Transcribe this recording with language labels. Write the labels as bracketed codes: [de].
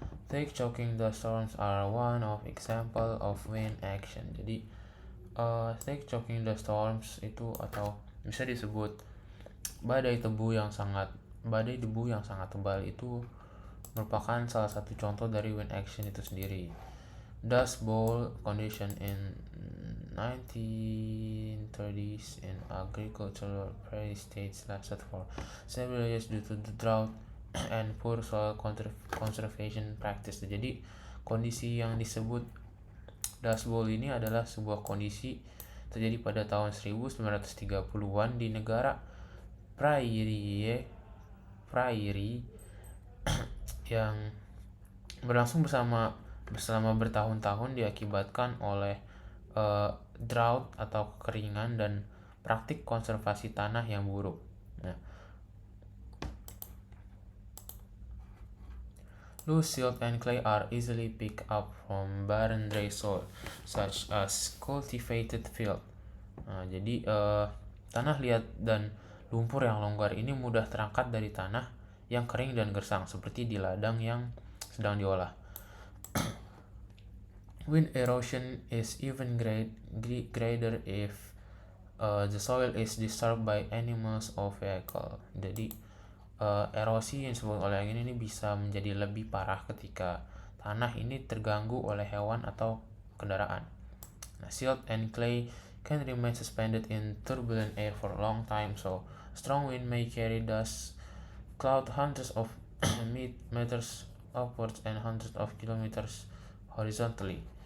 [en] Thick choking dust storms are one of example of wind action. [id] Jadi [en] thick choking dust storms [id] itu atau bisa disebut badai debu yang sangat tebal itu merupakan salah satu contoh dari wind action itu sendiri. [en] Dust bowl condition in 1930s in agricultural prairie states lasted for several years due to the drought and poor soil conservation practice. [id] Jadi kondisi yang disebut dust bowl ini adalah sebuah kondisi terjadi pada tahun 1930-an di negara prairie yang berlangsung selama bertahun-tahun diakibatkan oleh drought atau kekeringan dan praktik konservasi tanah yang buruk. [en] Nah, loose silt and clay are easily picked up from barren dry soil such as cultivated field. [id] Nah, jadi tanah liat dan lumpur yang longgar ini mudah terangkat dari tanah yang kering dan gersang seperti di ladang yang sedang diolah. [en] Wind erosion is even greater if the soil is disturbed by animals or vehicle. [id] Jadi erosi yang disebut oleh angin ini bisa menjadi lebih parah ketika tanah ini terganggu oleh hewan atau kendaraan. [en] Nah, silt and clay can remain suspended in turbulent air for a long time, so strong wind may carry dust cloud hundreds of meters upwards and hundreds of kilometers horizontally.